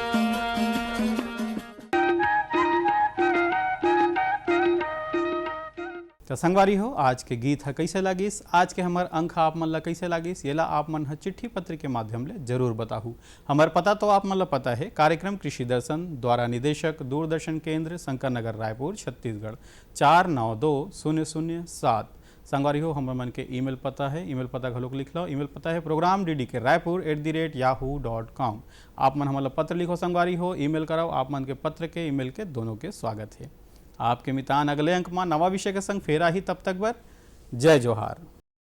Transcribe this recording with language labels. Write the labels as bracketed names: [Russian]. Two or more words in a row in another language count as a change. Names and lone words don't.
[Chhattisgarhi] तो संगवारी हो आज के गीत है कैसे लागिस, आज के हमार अंक आप मन ला कैसे लागिस, ये ला आप मन चिट्ठी पत्र के माध्यम ले जरूर बताहू। हमार पता तो आप मन ला पता है, कार्यक्रम कृषि दर्शन द्वारा निदेशक दूरदर्शन केंद्र शंकर नगर रायपुर छत्तीसगढ़ 492007। संगवारी हो हमार मन के ईमेल पता है, ईमेल पता घलोक लिख लो। ईमेल पता है प्रोग्राम ddkraipur@yahoo.com। आप मन हमारा पत्र लिखो संगवारी हो, ईमेल कराओ। आप मन के पत्र के ईमेल के दोनों के स्वागत है। आपके मितान अगले अंक में नवा विषय के संग फेरा ही, तब तक बर जय जोहार।